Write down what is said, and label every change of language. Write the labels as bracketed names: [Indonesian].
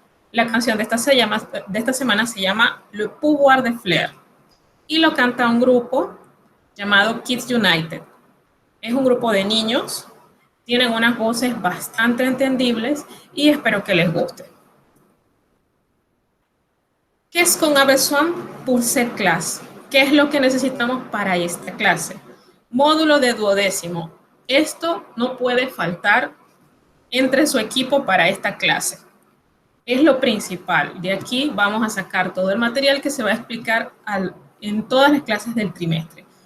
[Spanish] La canción de esta semana se llama Le Pouvoir de Fleur y lo canta un grupo llamado Kids United. Es un grupo de niños, tienen unas voces bastante entendibles y espero que les guste. [French] Qu'est-ce qu'on a besoin pour cette classe? [Spanish] ¿Qué es lo que necesitamos para esta clase? Módulo de 12º. Esto no puede faltar entre su equipo para esta clase. Es lo principal. De aquí vamos a sacar todo el material que se va a explicar en todas las clases del trimestre.